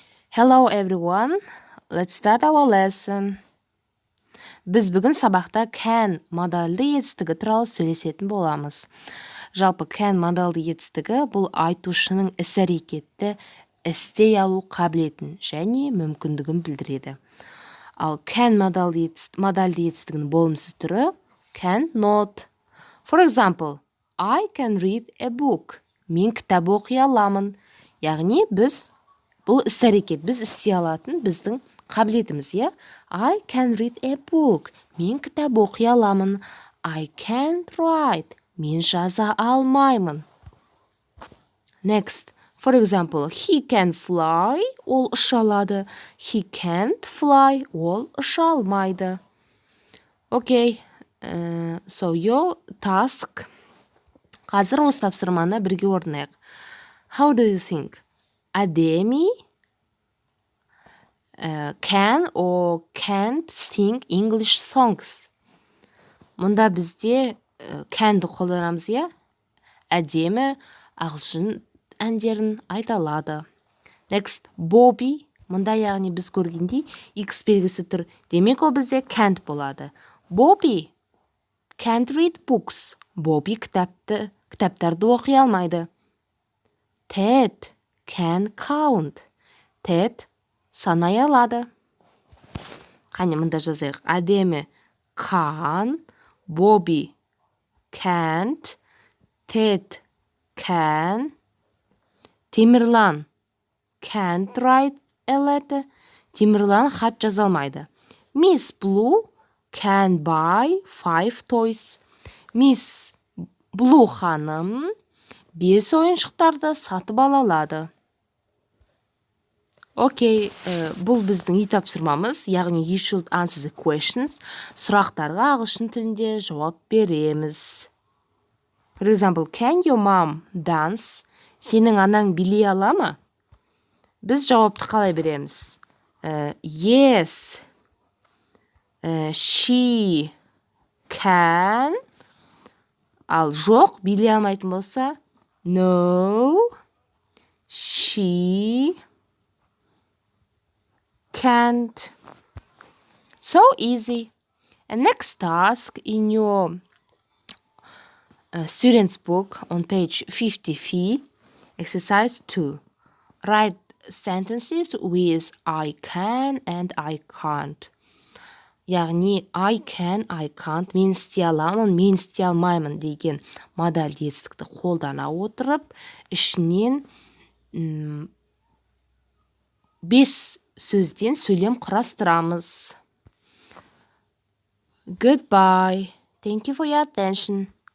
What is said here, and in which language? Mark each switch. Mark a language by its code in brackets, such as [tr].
[en] Hello everyone, let's start our lesson. [kk] Біз бүгін сабақта can модальды етістігі туралы сөйлесетін боламыз. Жалпы can модальды етістігі бұл айтушының іс-әрекетті істей алу қабілетін және мүмкіндігін білдіреді. Ал can модальды етістігінің болымсыз түрі can not. [en] For example, I can read a book. [kk] Мен кітап оқи аламын. Яғни бұл іс-әрекет, біз істей алатын біздің қабілетіміз, иә? [en] I can read a book. [kk] Мен кітап оқи аламын. [en] I can't write. [kk] Мен жаза алмаймын. [en] Next, for example, he can fly. [kk] Ол ұша алады. [en] He can't fly. [kk] Ол ұша алмайды. [en] Okay, so your task. [kk] Қазір осы тапсырманы бірге орындайық. [en] How do you think? Әдемі can or can't sing English songs. [kk] Мұнда бізде can'ді қолданамыз, иә? Әдемі ағылшын әндерін айта алады. [en] Next, Bobby. [kk] Мұнда яғни біз көргендей X белгісі тұр. Демек ол бізде can't болады. [en] Bobby can't read books. [kk] Bobby кітаптарды оқи алмайды. [en] Ted can count. [kk] Ted санай алады. Қане мұнда жазайық. [en] Әдемі can, Bobby can't, Ted can, Темірлан can't write a letter. [kk] Темірлан хат жаза алмайды. [en] Miss Blue can buy 5 toys. [kk] Miss Blue ханым 5 ойыншықтарды сатып ала алады. Окей, бұл біздің үй тапсырмамыз, яғни [en] you should answer the questions. [kk] Сұрақтарға ағылшын тілінде жауап береміз. [en] For example, can your mom dance? [kk] Сенің анаң билей ала ма? Біз жауапты қалай береміз? [en] Yes, she can. [kk] Ал жоқ, билей алмайтын болса, [en] no, she can't. So easy. And next task in your student's book on page 53, exercise 2. Write sentences with I can and I can't. [kk] Яғни I can, I can't, мен істей аламын, мен істей алмаймын деген модальді етістікті қолдана отырып, ішінен 5 сөзден сөйлем құрастырамыз. [en] Goodbye. Thank you for your attention.